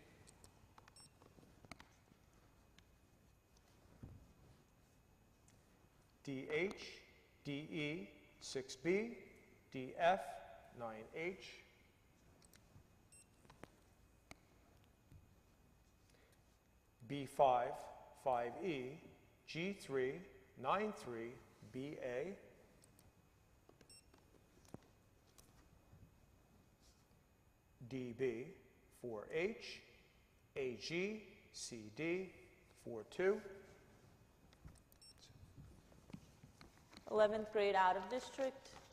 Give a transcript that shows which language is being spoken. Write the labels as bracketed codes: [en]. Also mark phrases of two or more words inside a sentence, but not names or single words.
[en] DH, DE, 6B, DF, 9H. B5, 5E, G3, 9-3, BA. DB, 4H, AG, CD, 4-2. 11th grade out of district.